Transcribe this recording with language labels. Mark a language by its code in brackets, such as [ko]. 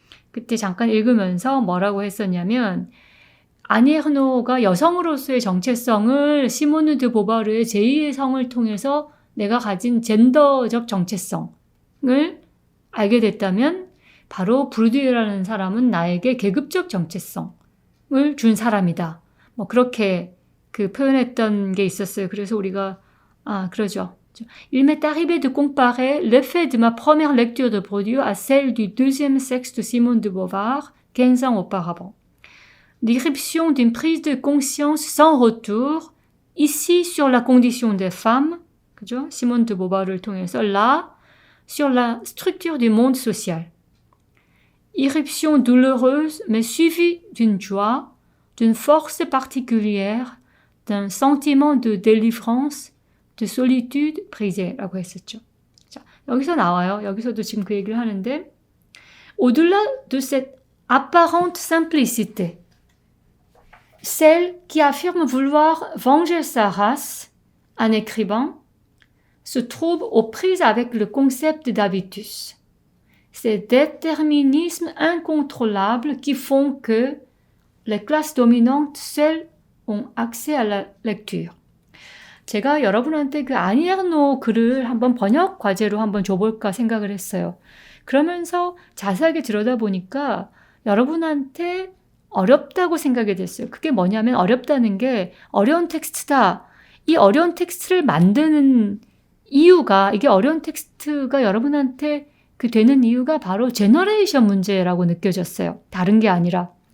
[ko] 그때 잠깐 읽으면서 뭐라고 했었냐면 아니 에르노가 여성으로서의 정체성을 시모누 드 보바르의 제2의 성을 통해서 내가 가진 젠더적 정체성을 알게 됐다면 바로 브루디에라는 사람은 나에게 계급적 정체성을 준 사람이다. 그렇게 그 표현했던 게 있었어요. 그래서 우리가 그러죠. [fr] Il m'est arrivé de comparer l'effet de ma première lecture de Bourdieu à celle du deuxième sexe de Simone de Beauvoir 15 ans auparavant. L'irruption d'une prise de conscience sans retour, ici sur la condition des femmes, [ko] 그죠? 시몬 드 보바르를 통해서 [fr] là, sur la structure du monde social. Irruption douloureuse, mais suivie d'une joie, d'une force particulière, d'un sentiment de délivrance, de solitude brisée [ko] 라고 했었죠. 자, 여기서 나와요. 여기서도 지금 그 얘기를 하는데 [fr] au-delà de cette apparente simplicité, celle qui affirme vouloir venger sa race, un écrivain, se trouve aux prises avec le concept d'habitus. Ces déterminismes incontrôlables qui font que les classes dominantes seules ont accès à la lecture. [ko] 제가 여러분한테 그 아니 에르노 글을 한번 번역 과제로 한번 줘볼까 생각을 했어요. 그러면서 자세하게 들여다보니까 여러분한테 어렵다고 생각이 됐어요. 그게 뭐냐면 어렵다는 게 어려운 텍스트다. 이 어려운 텍스트를 만드는 이유가 이게 어려운 텍스트가 여러분한테 그 되는 이유가 바로 제너레이션 문제라고 느껴졌어요. 다른 게 아니라.